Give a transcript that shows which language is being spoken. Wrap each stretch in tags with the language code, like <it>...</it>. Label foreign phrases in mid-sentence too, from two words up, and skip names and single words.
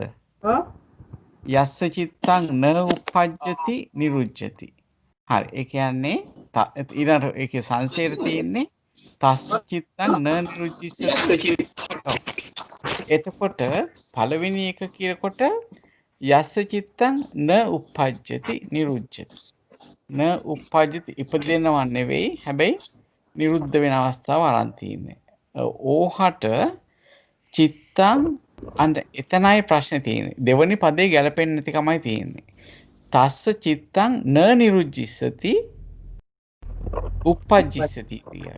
<si>ඔව්.</si> <pi>යස්ස චිත්තං න උපජ්ජති නිරුද්ධති. හරි.</pi> <si>ඒ කියන්නේ ඊළඟ ඒකේ සංශේධ තියෙන්නේ</si> <pi>තස්ස චිත්තං න නිරුද්ධිස්සති.</pi> <si>එතකොට පළවෙනි එක කියනකොට</si> <pi>යස්ස චිත්තං න උපජ්ජති නිරුද්ධති. න උපජ්ජති</pi> <si>ඉපදෙනව නෙවෙයි හැබැයි නිරුද්ධ වෙන අවස්ථාව අරන් තියෙන්නේ. ඕහට චිත්තං අන්න එතනයි ප්‍රශ්නේ තියෙන්නේ. දෙවනි පදේ ගැලපෙන්නේ නැති කමයි තියෙන්නේ.</si> <pi>තස්ස චිත්තං න නිරුද්ධිස්සති උපජ්ජිස්සති කියන්නේ.</pi>